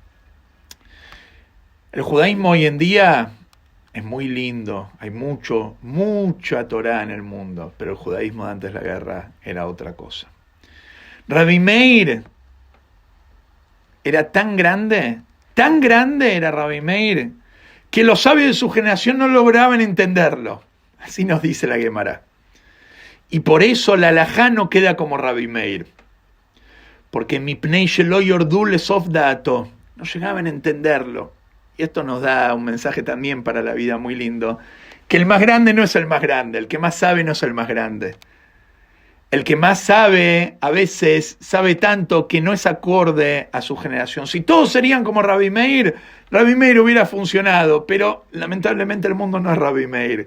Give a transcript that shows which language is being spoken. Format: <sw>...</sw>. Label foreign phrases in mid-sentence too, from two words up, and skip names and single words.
<es>El judaísmo hoy en día es muy lindo, hay mucha Torá en el mundo, pero el judaísmo de antes de la guerra era otra cosa. Rabbi Meir era tan grande era Rabbi Meir, que los sabios de su generación no lograban entenderlo. Así nos dice la Gemara. Y por eso la halajá no queda como Rabbi Meir.</es> <he>Porque מפני שלא ירדו לסוף דעתו,</he> <es>no llegaban a entenderlo. Y esto nos da un mensaje también para la vida muy lindo, que el más grande no es el más grande, el que más sabe no es el más grande. El que más sabe, a veces, sabe tanto que no es acorde a su generación. Si todos serían como Rabbi Meir hubiera funcionado, pero lamentablemente el mundo no es Rabbi Meir.</es>